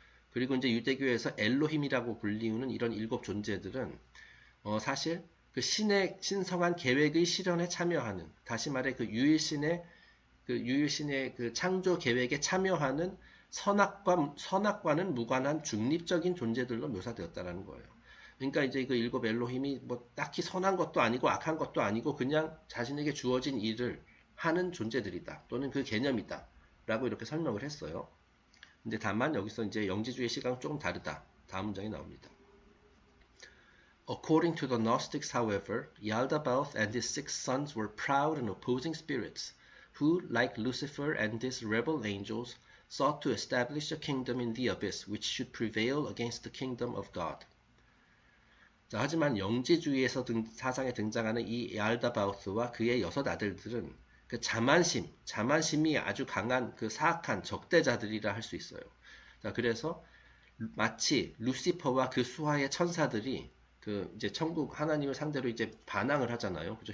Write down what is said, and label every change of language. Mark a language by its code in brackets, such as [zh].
[ko] 그리고 이제 유대교에서 엘로힘이라고 불리우는 이런 7 존재들은 사실 그 신성한 계획의 실현에 참여하는, 다시 말해 그 유일신의 그 창조 계획에 참여하는 선악과는 무관한 중립적인 존재들로 묘사되었다라는 거예요. 그러니까 이제 그 7 엘로힘이 뭐 딱히 선한 것도 아니고 악한 것도 아니고 그냥 자신에게 주어진 일을 하는 존재들이다 또는 그 개념이다 라고 이렇게 설명을 했어요. 근데 다만 여기서 이제 영지주의 시각은 조금 다르다. 다음 문장이 나옵니다. [en] According to the Gnostics, however, Yaldabaoth and his 6 sons were proud and opposing spirits, who, like Lucifer and his rebel angels, sought to establish a kingdom in the abyss which should prevail against the kingdom of God. [ko] 자, 하지만 영지주의에서 사상에 등장하는 이 얄다바우스와 그의 6 아들들은 그 자만심이 아주 강한 그 사악한 적대자들이라 할 수 있어요. 자, 그래서 마치 루시퍼와 그 수하의 천사들이 그 이제 천국 하나님을 상대로 이제 반항을 하잖아요. 그죠?